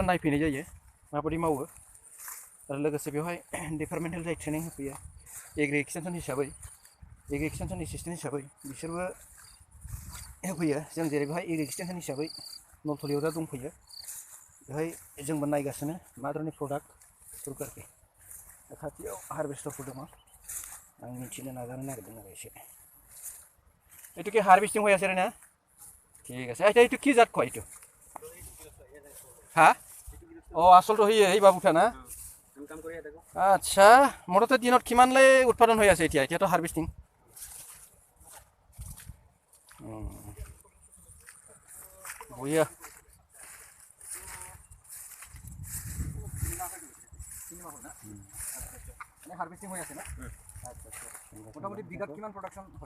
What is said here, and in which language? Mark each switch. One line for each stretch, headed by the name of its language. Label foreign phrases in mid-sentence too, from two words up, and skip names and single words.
Bodo: नायफैनाय जायो माबायदि मावो आरो लोगोसे बेवहाय डिपार्टमेन्टेल जाय ट्रेनिं होफैयो
English: agri extension
Bodo: हिसाबै
English: agri extension assistant
Bodo: हिसाबै बिसोरबो होफैयो जों जेरै बेवहाय
English: agri extension
Bodo: हिसाबै नलथलियाव दा दंफैयो बेवहाय जोंबो नायगासिनो मा धरननि प्रडाक्टफोरखौ आरोखि खाथियाव हारभेस्टारफोर दङ आं मिथिनो नाजानो नागिरदों आरो एसे
Assamese: এইটো কি হারভেস্টিং হৈ আছে না ঠিক আছে এটা এইটো কি জাত কয় এইটো হ্যাঁ ও আসলটো এই বাবুটা না আচ্ছা মোটামুটি দিনত কিমানলৈ উৎপাদন হৈ আছে এতিয়াতো হারভেস্টিং বঢ়িয়া হারভেস্টিং হৈ আছে না আচ্ছা মোটামুটি বিঘাত কিমান প্ৰডাকশ্যন হয়